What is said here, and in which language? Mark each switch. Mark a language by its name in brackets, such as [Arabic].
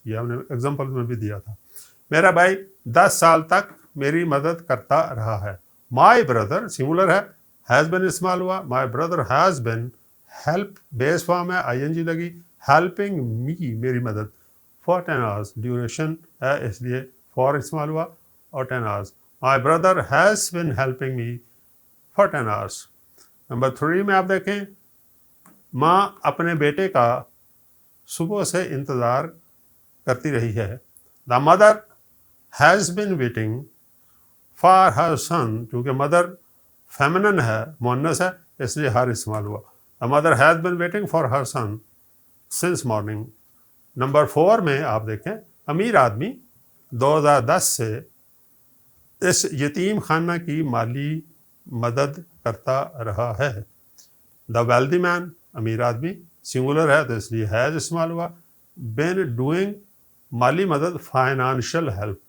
[Urdu] یہ ہم نے ایگزامپل میں بھی دیا تھا. میرا بھائی 10 سال تک میری مدد کرتا رہا ہے. مائی بردر سنگولر ہے، ہیز بین استعمال ہوا. [English] my brother has been, [Urdu] help base form ہے، آئی این جی لگی، ہیلپنگ می میری مدد، فار 10 hours ڈیوریشن ہے اس لیے فار استعمال ہوا اور 10 hours. [English] My brother has been helping me for 10 hours. [Urdu] Number 3 میں آپ دیکھیں، ماں اپنے بیٹے کا صبح سے انتظار کرتی رہی ہے. [English] The mother has been waiting for her son. [Urdu] چونکہ مدر فیمنن ہے، مؤنث ہے، اس لیے ہر استعمال ہوا. [English] The mother has been waiting for her son since morning. [Urdu] Number 4 میں آپ دیکھیں، امیر آدمی 2010 سے اس یتیم خانہ کی مالی مدد کرتا رہا ہے. [English] the wealthy man [Urdu] امیر آدمی سنگولر ہے تو اس لیے ہیز استعمال ہوا. [English] been doing [Urdu] مالی مدد [English] Financial help.